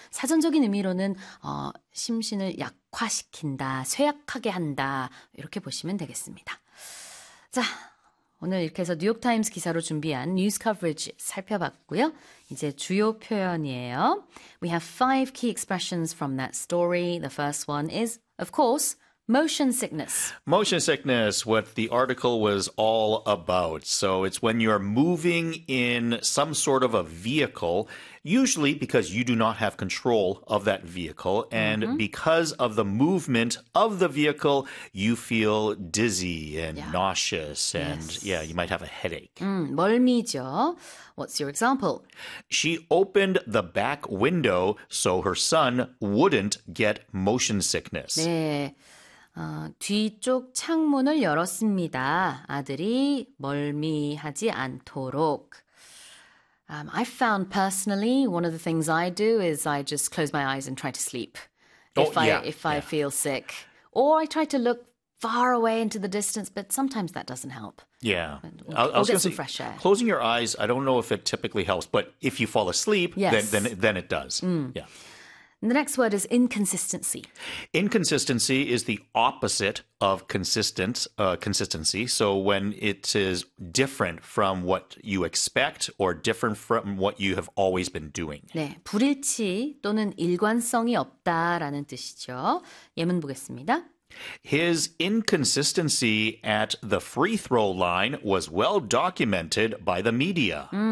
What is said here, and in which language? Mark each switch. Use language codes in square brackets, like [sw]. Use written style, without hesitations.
[ko] 사전적인 의미로는 심신을 약화시킨다, 쇠약하게 한다 이렇게 보시면 되겠습니다. 자, 오늘 이렇게 해서 뉴욕타임스 기사로 준비한 뉴스 커버리지 살펴봤고요. 이제 주요 표현이에요. [en] We have five key expressions from that story. The first one is, of course, Motion sickness. Motion sickness, what the article was all about. So it's when you're moving in some sort of a vehicle, usually because you do not have control of that vehicle. And mm-hmm. because of the movement of the vehicle, you feel dizzy and yeah. nauseous. And yes. yeah, you might have a headache. [ko] 멀미죠. [en] What's your example? She opened the back window so her son wouldn't get motion sickness. [ko] 네. 뒤쪽 창문을 열었습니다. 아들이 멀미하지 않도록. [en] I found personally one of the things I do is I just close my eyes and try to sleep. If I feel sick. Or I try to look far away into the distance, but sometimes that doesn't help. Yeah. We'll get some fresh air. Closing your eyes, I don't know if it typically helps, but if you fall asleep, yes. then it does. Mm. Yeah. And the next word is inconsistency. Inconsistency is the opposite of consistency. So when it is different from what you expect or different from what you have always been doing. [ko] 네, 불일치 또는 일관성이 없다라는 뜻이죠. 예문 보겠습니다. [en] His inconsistency at the free throw line was well documented by the media.